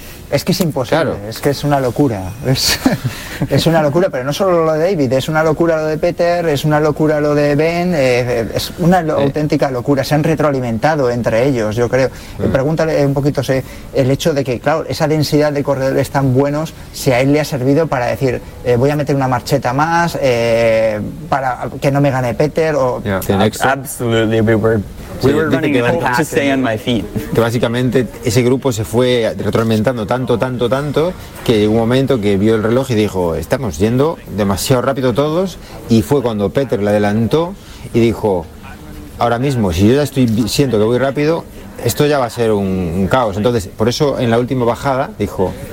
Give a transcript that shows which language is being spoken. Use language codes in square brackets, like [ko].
[es] Es que es imposible, es que es una locura, es una locura, pero no solo lo de David, es una locura lo de Peter, es una locura lo de Ben, es una auténtica locura, se han retroalimentado entre ellos, yo creo. Pregúntale un poquito, el hecho de que, claro, esa densidad de corredores tan buenos, si a él le ha servido para decir, voy a meter una marcheta más, para que no me gane Peter, o... [en] Absolutely, we were running to stay on my feet. [es] Básicamente, ese grupo se fue retroalimentando tanto que llegó un momento que vio el reloj y dijo, estamos yendo demasiado rápido todos, y fue cuando Peter le adelantó y dijo, ahora mismo, si yo ya estoy siento que voy rápido, esto ya va a ser un caos. Entonces, por eso en la última bajada dijo,